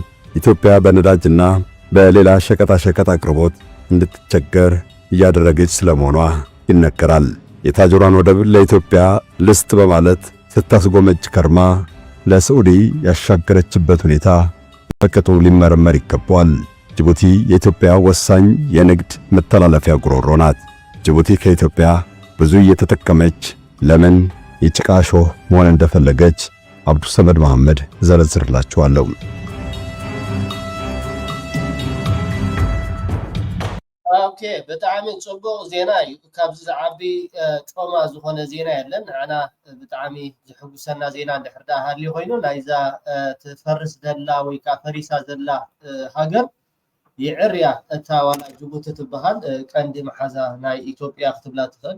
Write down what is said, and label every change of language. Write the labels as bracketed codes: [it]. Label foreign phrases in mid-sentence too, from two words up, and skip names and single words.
[am] ኢትዮጵያ በነዳጅና በሌላ ሸቀጣሸቀጥ አቅርቦት እንድትቸገር እያደረገች ስለመሆኗ ይነገራል። የታጆራን ወደብ ለኢትዮጵያ ልስጥ በማለት ስታስጎመጅ ከርማ ለሳዑዲ ያሻገረችበት ሁኔታ በቅጡ ሊመረመር ይገባዋል። ጅቡቲ የኢትዮጵያ ወሳኝ የንግድ መተላለፊያ ጉሮሮ ናት። ጅቡቲ ከኢትዮጵያ ብዙ እየተጠቀመች ለምን የጭቃ ሾህ መሆን እንደፈለገች አብዱሰመድ መሐመድ ዘረዝርላችኋለሁ። [ti] ኦኬ ብጣዕሚ ጽቡቕ ዜና እዩ ካብዚ ዝዓቢ ጮማ ዝኾነ ዜና የለን ንዓና ብጣዕሚ ዝሕጉሰና ዜና እንድሕር ዳ ሃልዩ ኮይኑ ናይዛ ትፈርስ ዘላ ወይ ከዓ ፈሪሳ ዘላ ሃገር ይዕርያ እታ ዋላ ጅቡቲ ትበሃል ቀንዲ መሓዛ ናይ ኢትዮጵያ ክትብላ ትኽእል